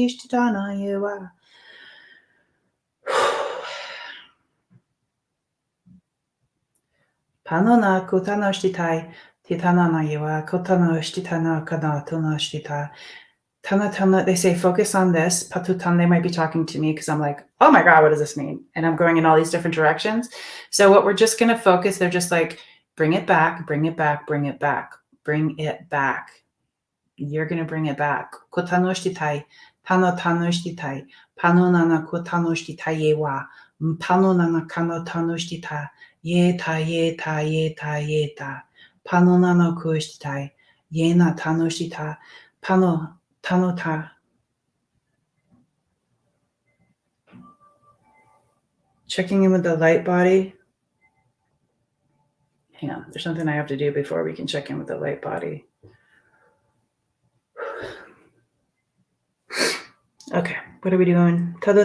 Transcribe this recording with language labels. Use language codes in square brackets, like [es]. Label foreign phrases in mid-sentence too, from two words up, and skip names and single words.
[en] They say focus on this. Patutan, they might be talking to me because I'm like, oh my God, what does this mean? And I'm going in all these different directions. So what we're just going to focus, they're just like, bring it back, bring it back, bring it back, bring it back. You're going to bring it back. Kotanoshitai, tano tanoshitai, panonana kotanoshitai wa, panonana kano tanoshita, yeta, yeta, yeta, yeta, panonano kushtai, yena tanoshita, pano. Tanota. Checking in with the light body. Hang on, there's something I have to do before we can check in with the light body. Okay, what are we doing?